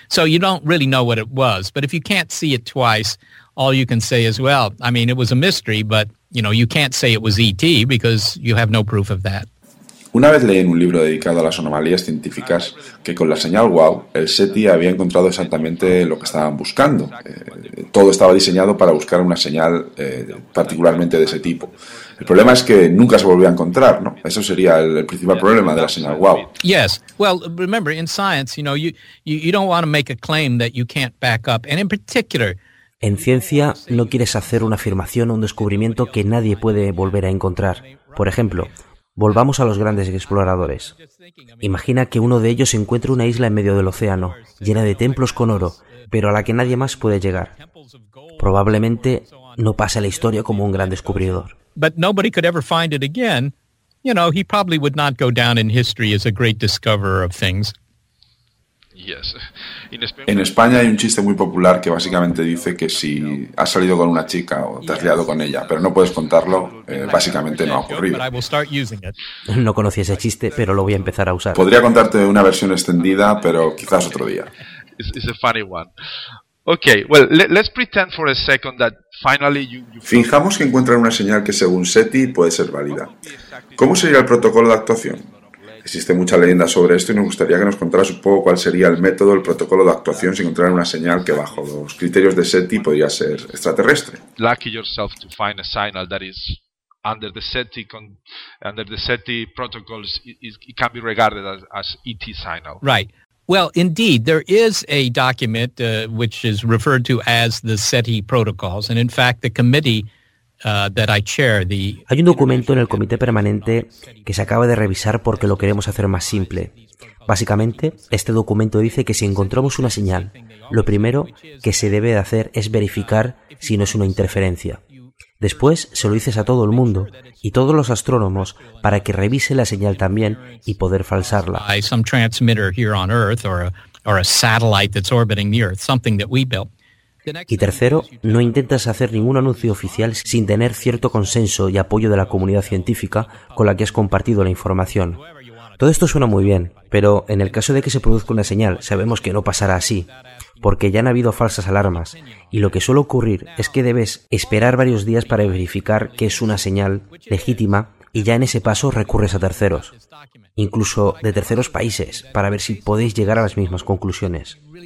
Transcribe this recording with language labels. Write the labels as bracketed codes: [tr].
[en] So you don't really know what it was. But if you can't see it twice, all you can say is, well, I mean, it was a mystery, but, you know, you can't say it was ET because you have no proof of that. [es] Una vez leí en un libro dedicado a las anomalías científicas que con la señal WOW, el SETI había encontrado exactamente lo que estaban buscando. Todo estaba diseñado para buscar una señal particularmente de ese tipo. El problema es que nunca se volvió a encontrar, ¿no? Eso sería el principal problema de la señal WOW. [en] Yes. Well, remember, in science, you know, you don't want to make a claim that you can't back up. And in particular, [es] en ciencia, no quieres hacer una afirmación o un descubrimiento que nadie puede volver a encontrar. Por ejemplo, volvamos a los grandes exploradores. Imagina que uno de ellos encuentra una isla en medio del océano, llena de templos con oro, pero a la que nadie más puede llegar. Probablemente no pase a la historia como un gran descubridor. [en] But nobody could ever find it again. You know, he probably would not go down in history as a great discoverer of things. Yes. [es] En España hay un chiste muy popular que básicamente dice que si has salido con una chica o te has liado con ella, pero no puedes contarlo, básicamente no ha ocurrido. No conocí ese chiste, pero lo voy a empezar a usar. Podría contarte una versión extendida, pero quizás otro día. [en] It's a funny one. Okay, well, let's pretend for a second that finally you [es] Fijamos que encuentran una señal que según SETI puede ser válida. ¿Cómo sería el protocolo de actuación? Existe mucha leyenda sobre esto y nos gustaría que nos contaras un poco cuál sería el método, el protocolo de actuación si encontraran una señal que bajo los criterios de SETI podría ser extraterrestre. [en] Lucky yourself to find a signal that is under the SETI protocols it can be regarded as ET signal. Right. Well, indeed, there is a document which is referred to as the SETI protocols, and in fact, the committee that I chair, the [es] Hay un documento en el comité permanente que se acaba de revisar porque lo queremos hacer más simple. Básicamente, este documento dice que si encontramos una señal, lo primero que se debe de hacer es verificar si no es una interferencia. Después se lo dices a todo el mundo y todos los astrónomos para que revise la señal también y poder falsarla. [en] Some transmitter here on Earth or a satellite that's orbiting the Earth, something that we built. [es] Y tercero, no intentas hacer ningún anuncio oficial sin tener cierto consenso y apoyo de la comunidad científica con la que has compartido la información. Todo esto suena muy bien, pero en el caso de que se produzca una señal, sabemos que no pasará así, porque ya han habido falsas alarmas, y lo que suele ocurrir es que debes esperar varios días para verificar que es una señal legítima, y ya en ese paso recurres a terceros, incluso de terceros países, para ver si podéis llegar a las mismas conclusiones.